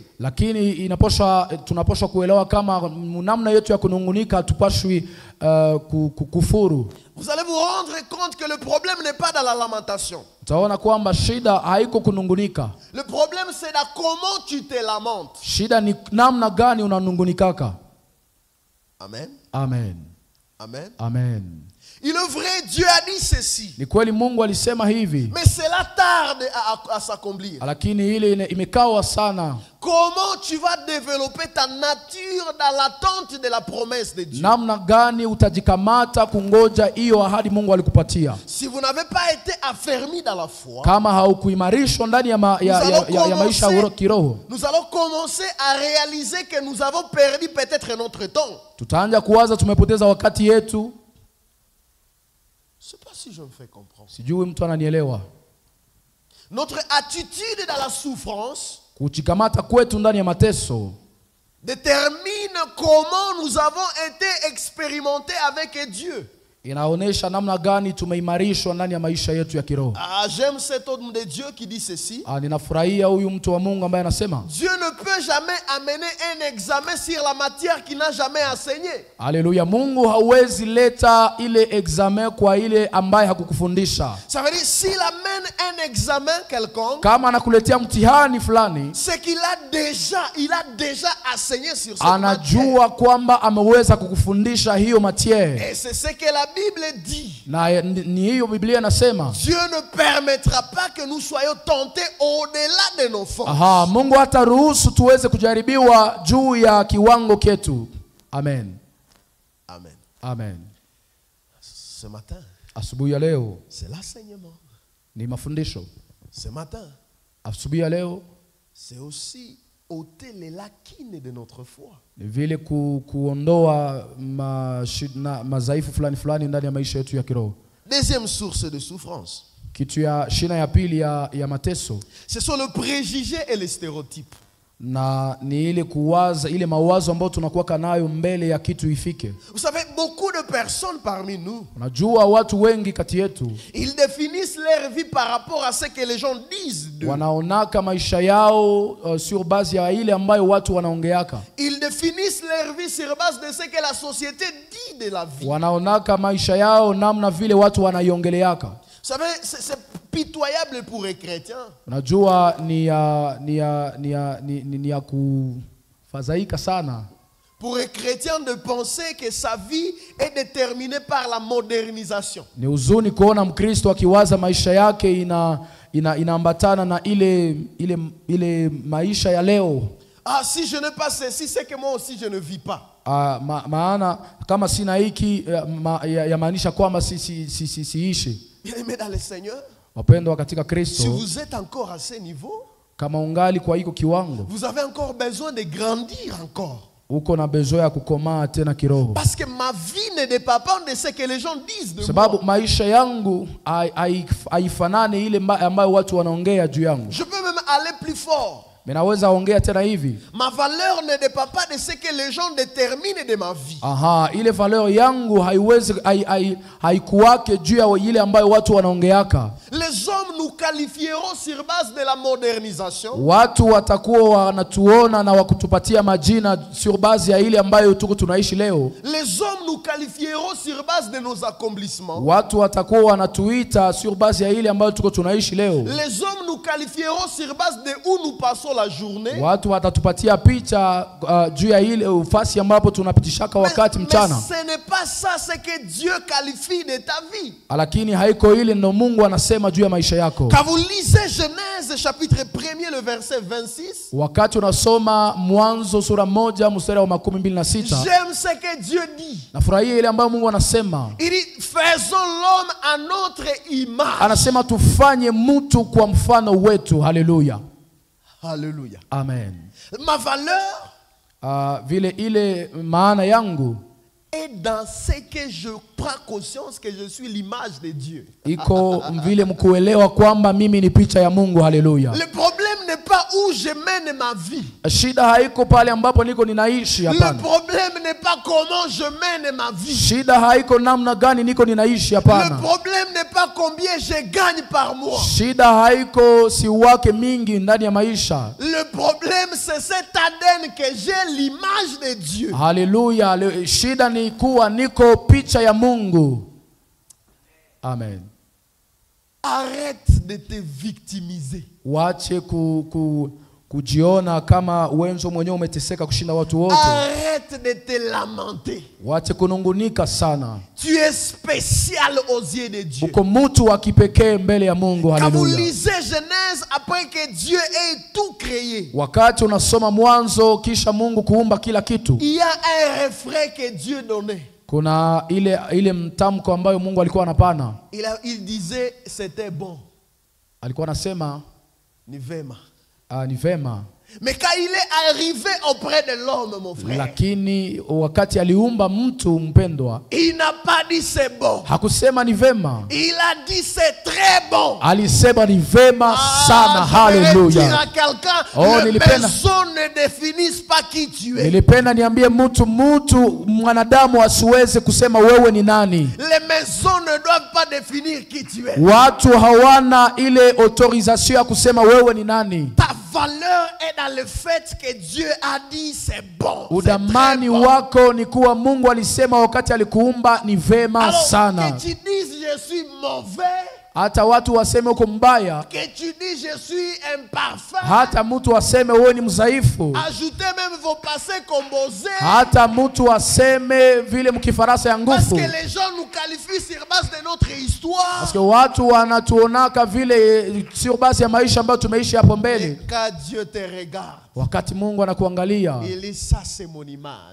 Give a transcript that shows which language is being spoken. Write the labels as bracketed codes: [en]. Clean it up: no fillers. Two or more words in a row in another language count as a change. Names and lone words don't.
[sw] Lakini tunapaswa kuelewa kama namna yetu ya kunungunika tupashwi kukufuru. [fr] Vous allez vous rendre compte que le problème n'est pas dans la lamentation. [sw] Utaona kwamba shida haiko kunungunika. [fr] Le problème c'est dans comment tu te lamentes. [sw] Shida ni namna gani unanungunikaka. Amen. Amen. Amen. Amen. [fr] Il est vrai, Dieu a dit ceci. [sw] Ni kweli Mungu alisema hivi. [fr] Mais cela tarde à s'accomplir. [sw] Lakini ile imekawa sana. [fr] Comment tu vas développer ta nature dans l'attente de la promesse de Dieu? [sw] Namna gani utajikamata kungoja hiyo ahadi Mungu alikupatia? [fr] Si vous n'avez pas été affermi dans la foi, [sw] kama haukuimarishwa ndani ya maisha ya kiroho, [fr] nous allons commencer à réaliser que nous avons perdu peut-être notre temps. [sw] Tutaanza kuwaza tumepoteza wakati yetu. [fr] Je ne sais pas si je me fais comprendre. [sw] Sijui mtu ananielewa. [fr] Notre attitude dans la souffrance [sw] kuchikamata kwetu ndani ya mateso [fr] détermine comment nous avons été expérimentés avec Dieu. [sw] Inaonesha namna gani tumeimarishwa ndani ya maisha yetu ya kiroho. [fr] J'aime cet homme de Dieu qui dit ceci. [sw] Ninafurahia huyu mtu wa Mungu ambaye anasema [fr] Dieu ne peut jamais amener un examen sur la matière qu'il n'a jamais enseigné. Alléluia. [sw] Mungu hawezi leta ile examen kwa ile ambaye hakukufundisha. [fr] Ça veut dire s'il amène un examen quelconque, [sw] kama anakuletea mtihani fulani, [fr] c'est qu'il a déjà enseigné sur cette [sw] anajua [fr] matière. [sw] Kwamba ameweza kukufundisha hiyo matière. [fr] Et c'est ce que la Bible dit. [sw] Na ni hiyo Biblia inasema [fr] Dieu ne permettra pas que nous soyons tentés au-delà de nos forces. [sw] Mungu hataruhusu tuweze kujaribiwa juu ya kiwango ketu. Amen. Amen. Amen. [fr] Ce matin, [sw] asubuhi ya leo, [fr] c'est l'enseignement. [sw] Ni mafundisho. [fr] Ce matin, [sw] asubuhi ya leo, [fr] c'est aussi ôter les lacunes de notre foi. [sw] Ni vile kuondoa madhaifu fulani ndani ya maisha yetu ya kiroho. [fr] Deuxième source de souffrance. [sw] Kitu ya shina ya pili ya mateso. [fr] Ce sont le préjugé et les stéréotypes. [sw] Na ni ile kuwaza, ile mawazo ambayo tunakuwa nayo mbele ya kitu ifike. [fr] Vous savez, beaucoup de personnes parmi nous, [sw] unajua watu wengi kati yetu, [fr] ils définissent leur vie par rapport à ce que les gens disent d'eux. [sw] Wanaonaka maisha yao [fr] sur base [sw] ya ile ambayo watu wanaongeaka. [fr] Ils définissent leur vie sur base de ce que la société dit de la vie. [sw] Wanaonaka maisha yao namna vile watu wanaiongeleaka. [fr] Vous savez, c'est pitoyable pour les chrétiens. [sw] Unajua ni ya kufadhaika sana. [fr] Pour les chrétiens de penser que sa vie est déterminée par la modernisation. [sw] Ni huzuni kuona Mkristo akiwaza maisha yake inaambatana na ile maisha ya leo. [fr] Si je n'ai pas ceci, c'est que moi aussi je ne vis pas. [sw] Maana kama sina hiki yamaanisha kwamba siishi. [fr] Bien-aimés dans le Seigneur, [sw] wapendwa katika Kristo, [fr] si vous êtes encore à ce niveau, [sw] kama ungali kwa hiko kiwango, [fr] vous avez encore besoin de grandir encore. [sw] Uko na besoin ya kukomaa tena kiroho. [fr] Parce que ma vie ne dépend pas de ce que les gens disent de moi. [sw] Sababu maisha yangu haifanani ile ambayo watu wanaongea juu yangu. [fr] Je peux même aller plus fort. [sw] Ninaweza ongea tena hivi. [fr] Ma valeur ne dépend pas de ce que les gens déterminent de ma vie. [sw] Ile valeur yangu haiwezi haikuwake juu ya ile ambayo watu wanaongeaka. [fr] Les hommes nous qualifieront sur base de la modernisation. [sw] Watu watakuwa wanatuona na wakutupatia majina [fr] sur base [sw] ya ile ambayo tuko tunaishi leo. [fr] Les hommes nous qualifieront sur base de nos accomplissements. [sw] Watu watakuwa wanatuita [fr] sur base [sw] ya ile ambayo tuko tunaishi leo. [fr] Les hommes nous qualifieront sur base de où nous passons la journée. [sw] Watu watatupatia picha juu ya ile ufasi ambapo tunapitishaka wakati mchana. [fr] Mais ce n'est pas ça ce que Dieu qualifie de ta vie. [sw] Lakini haiko ile ndio Mungu anasema juu ya maisha yako. [fr] Quand vous lisez Genèse chapitre 1er le verset 26, [sw] wakati unasoma Mwanzo sura 1 mstari wa 26, [fr] j'aime ce que Dieu dit. [sw] Nafurahia ile ambayo Mungu anasema. [fr] Il dit faisons l'homme à notre image. [sw] Anasema tufanye mtu kwa mfano wetu. Haleluya. Haleluya. Amen. [fr] Ma valeur [sw] vile ile maana yangu [fr] et dans ce que je prends conscience que je suis l'image de Dieu. [sw] Iko vile mkuelewa kwamba mimi ni picha ya Mungu. Haleluya. [fr] Le problème n'est pas où je mène ma vie. [sw] Shida haiko pale ambapo niko ninaishi, hapana. [fr] Le problème n'est pas comment je mène ma vie. [sw] Shida haiko namna gani niko ninaishi, hapana. [fr] Le problème n'est pas combien je gagne par mois. [sw] Shida haiko si wake mingi ndani ya maisha. [fr] Le problème c'est cet ADN que j'ai l'image de Dieu. [sw] Haleluya. Shida ni kuwa niko picha ya Mungu. Amen. [fr] Arrête de te victimiser. [sw] Wache kujiona kama wenzo mwenyewe umeteseka kushinda watu wote. [fr] Arrête de te lamenter. [sw] Wache kunungunika sana. [fr] Tu es spécial aux yeux de Dieu. [sw] Uko mtu wa kipekee mbele ya Mungu. [fr] Quand vous [sw] Haleluya. [fr] lisez Genèse après que Dieu ait tout créé, [sw] wakati unasoma Mwanzo kisha Mungu kuumba kila kitu, [fr] il y a un refrain que Dieu donnait. [sw] kuna ile mtamko ambayo Mungu alikuwa anapana. [fr] Il disait c'était bon. [sw] Alikuwa anasema Ni vema. ni vema. [fr] Mais quand il est arrivé auprès de l'homme, mon frère, [sw] Lakini wakati aliumba mtu mpendwa, [fr] il n'a pas dit c'est bon. [sw] hakusema ni vema. [fr] Il a dit c'est très bon. [sw] Alisema ni vema sana. Haleluya. [fr] Les personnes ne définissent pas qui tu es. [sw] Nilipenda niambie mtu mwanadamu asiweze kusema wewe ni nani. [fr] Les maisons ne doivent pas définir qui tu es. [sw] Watu hawana ile autorisation ya kusema wewe ni nani. [fr] Ta valeur est dans le fait que Dieu a dit c'est bon. [sw] Udamani wako ni kuwa Mungu alisema wakati alikuumba ni vema sana. [fr] Alors que tu dises je suis mauvais, [sw] hata watu waseme uko mbaya, [fr] que tu dis je suis imparfait, [sw] hata mtu waseme wewe ni mzaifu, [fr] ajoutez même vos passés composés, [sw] hata mtu aseme vile mkifarasa ya nguvu, [fr] parce que les gens nous qualifient sur base de notre histoire. Parce que [sw] watu wanatuonaka vile sio basi ya maisha ambayo tumeishi hapo mbele. [fr] Quand Dieu te regarde, [sw] wakati Mungu anakuangalia, [fr] il dit ça c'est mon image.